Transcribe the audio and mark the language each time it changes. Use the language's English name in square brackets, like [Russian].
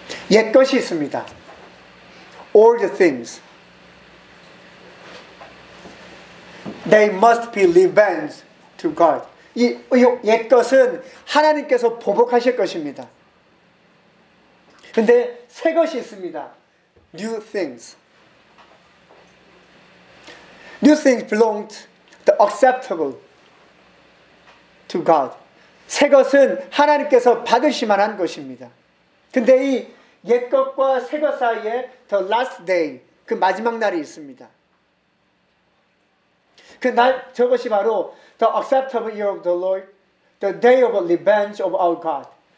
[Korean] Yet 것이 있습니다. [English] All the things. They must be revenged to God. [Korean] 이 옛 것은 하나님께서 보복하실 것입니다. 그런데 새 것이 있습니다. [English] New things. New things belong to the acceptable to God. [Korean] 새 것은 하나님께서 받으실 만한 것입니다. 그런데 이 옛 것과 새 것 사이에 [English] the last day, [Korean] 그 마지막 날이 있습니다. 그 날, 저것이 바로 [English] the acceptable year of the Lord, the day of revenge of our God.